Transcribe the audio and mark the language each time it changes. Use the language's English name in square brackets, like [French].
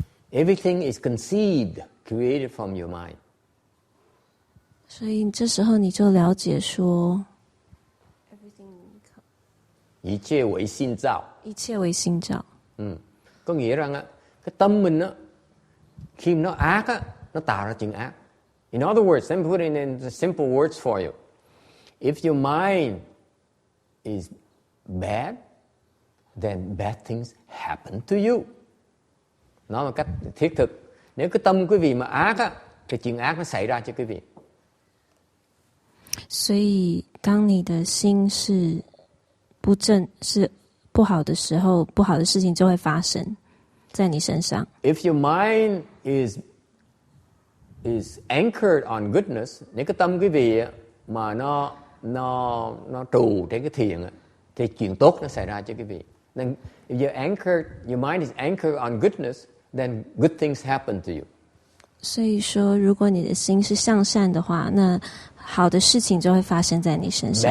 [English] Everything is conceived, created from your mind. [Chinese] 所以这时候你就了解说一切为心造。一切为心造。 [Vietnamese] Có nghĩa rằng cái tâm mình khi nó ác nó tạo ra chuyện ác. [English] In other words, let me put it in simple words for you. If your mind is bad, then bad things happen to you. [Vietnamese] Nói một cách thiết thực, nếu cái tâm quý vị mà ác thì chuyện ác nó xảy ra cho quý vị. [Chinese] 所以当你的心是不正是不好的时候，不好的事情就会发生在你身上。 [English] If your mind is anchored on goodness, [Vietnamese] nếu cái tâm quý vị mà nó trụ trên cái thiện thì chuyện tốt nó xảy ra cho quý vị. [English] Then if your mind is anchored on goodness, then good things happen to you. [Chinese] 所以说，如果你的心是向善的话，那好的事情就会发生在你身上。